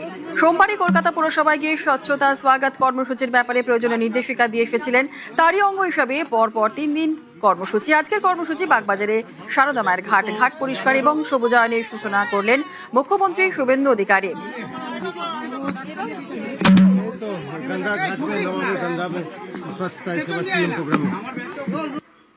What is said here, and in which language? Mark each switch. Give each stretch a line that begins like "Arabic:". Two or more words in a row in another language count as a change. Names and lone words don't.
Bangla: সোমবারই কলকাতা পুরসভায় গিয়ে স্বচ্ছতা স্বাগত কর্মসূচির ব্যাপারে প্রয়োজনীয় নির্দেশিকা দিয়ে এসেছিলেন। তারই অঙ্গ হিসাবে পরপর 3 দিন কর্মসূচি। আজকের কর্মসূচি বাগবাজারে সারদা মায়ের ঘাট পরিষ্কার এবং সবুজায়নের সূচনা করলেন মুখ্যমন্ত্রী শুভেন্দু অধিকারী।
Hindi: गंगा घाट में, गंगा में स्वच्छता
English: CM program
Hindi: में